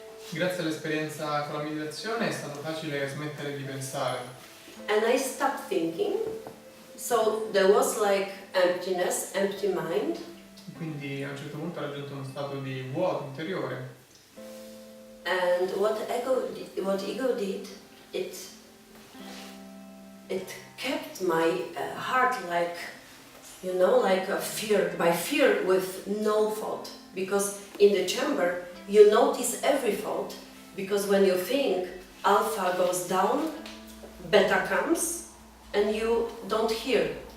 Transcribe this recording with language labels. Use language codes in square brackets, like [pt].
[it] Grazie all'esperienza con la meditazione è stato facile smettere di pensare. [en] And I stopped thinking, so there was like emptiness, empty mind, [it] Quindi a un certo punto ho raggiunto uno stato di vuoto interiore. [en] and what ego did, it kept my heart like, you know, like a fear, by fear with no thought. Because in the chamber, you notice every thought, because when you think, alpha goes down, beta comes, and you don't hear.